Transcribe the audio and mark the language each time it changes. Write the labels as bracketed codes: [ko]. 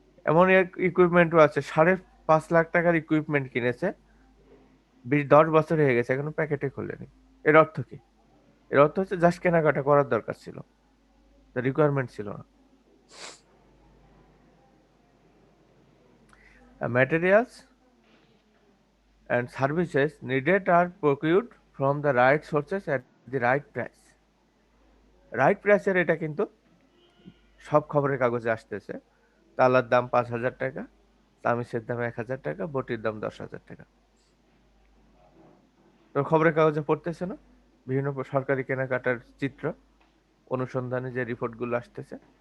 [bn] এমন এক ইকুইপমেন্টও আছে, 5.5 লাখ টাকার ইকুইপমেন্ট কিনেছে, 10 বছর হয়ে গেছে এখনো প্যাকেটে খোলেনি। এর অর্থ কি? এর অর্থ হচ্ছে জাস্ট কেনাকাটা করার দরকার ছিল, রিকোয়ারমেন্ট ছিল না। [en] Materials and services needed are procured from the right sources at the right price. [bn] Right প্রাইসের এটা কিন্তু সব খবরের কাগজে আসতেছে। তালার দাম 5,000 টাকা, তামিজের দাম 1,000 টাকা, বটির দাম 10,000 টাকা। তো খবরের কাগজে পড়তেছে না বিভিন্ন সরকারি কেনাকাটার চিত্র, অনুসন্ধানে যে রিপোর্টগুলো আসতেছে।